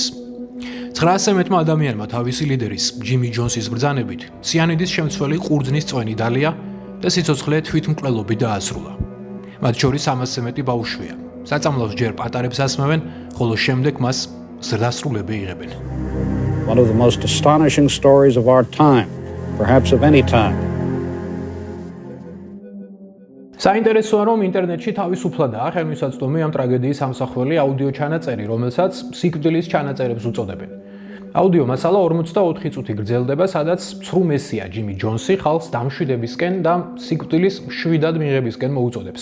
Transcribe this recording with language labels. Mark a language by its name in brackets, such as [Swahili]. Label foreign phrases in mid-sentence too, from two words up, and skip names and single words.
[Georgian] 900-მა ადამიანმა თავისი ლიდერის ჯიმი ჯონსის ბრძანებით ციანიდის შემცველი ყურძნის წვენი დალია და სიცოცხლე თვითმკვლელობით დაასრულა. მათ შორის 300-ზე მეტი ბავშვია. საწამლავს ჯერ პატარებს ასმევენ, ხოლო შემდეგ მას ზრდასრულები იღებენ. [English] One of the most astonishing stories of our time, perhaps of any time. [Georgian] საინტერესოა, რომ ინტერნეტში თავისუფლადაა ხელმისაწვდომი ამ ტრაგედიის ამსახველი აუდიო ჩანაწერი, რომელსაც სიკვდილის ჩანაწერებს უწოდებენ. აუდიო მასალა 44 წუთი გრძელდება, სადაც ცრუ მესია ჯიმი ჯონსი ხალხს დამშვიდებისკენ და სიკვდილის მშვიდად მიღებისკენ მოუწოდებს.